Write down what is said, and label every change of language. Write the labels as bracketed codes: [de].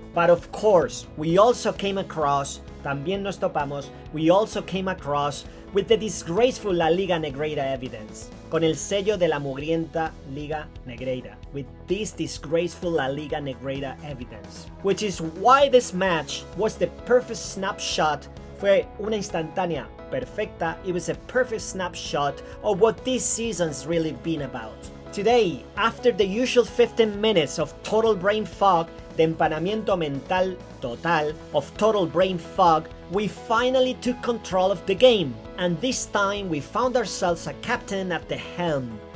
[en] But of course, we also came across, [es] también nos topamos, [en] we also came across with the disgraceful La Liga Negreira evidence, [es] con el sello de la mugrienta Liga Negreira, [en] with this disgraceful La Liga Negreira evidence. Which is why this match was the perfect snapshot. [es] Fue una instantánea perfecta. [en] It was a perfect snapshot of what this season's really been about. Today, after the usual 15 minutes of total brain fog, the [es] empanamiento mental total [en] of total brain fog, we finally took control of the game. And this time we found ourselves a captain at the helm.